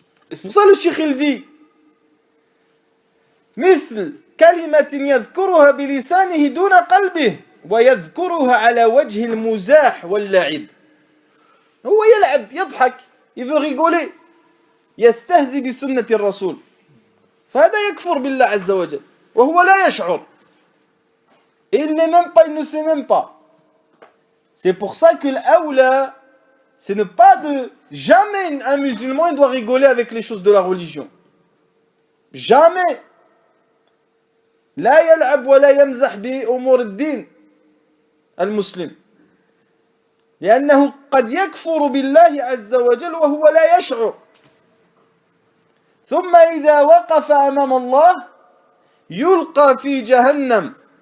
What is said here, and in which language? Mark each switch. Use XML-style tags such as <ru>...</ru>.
<fr>Et c'est pour ça le cheikh il dit,</fr> <ar>مثل كلمة يذكرها بلسانه دون قلبه ويذكرها على وجه المزاح واللعب. هو يلعب يضحك,</ar> <fr>il veut rigoler,</fr> <ar>يستهزئ بسنة الرسول, فهذا يكفر بالله عز وجل وهو لا يشعر.</ar> <fr>Il n'est même pas, il ne sait même pas. C'est pour ça que l'aoula, c'est ne pas de... Jamais un musulman il doit rigoler avec les choses de la religion. Jamais.</fr> <ar>لا يلعب ولا يمزح بأمور الدين المسلم لأنه قد يكفر بالله عز وجل وهو لا يشعر. ثم إذا وقف أمام الله يلقى في جهنم.</ar>